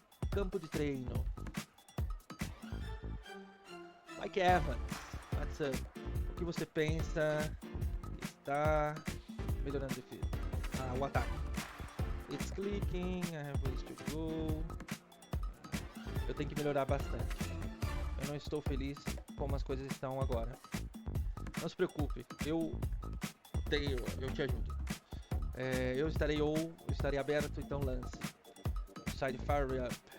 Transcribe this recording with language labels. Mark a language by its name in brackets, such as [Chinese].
[Portuguese] Campo de treino. Mike Evans, [English] what's up? [Portuguese] O que você pensa está melhorando a defesa? O ataque. [English] It's clicking, I have ways to go. [Portuguese] Eu tenho que melhorar bastante. Eu não estou feliz como as coisas estão agora. Não se preocupe, eu te ajudo. Eu estarei aberto, então lance. [English] Side fire up.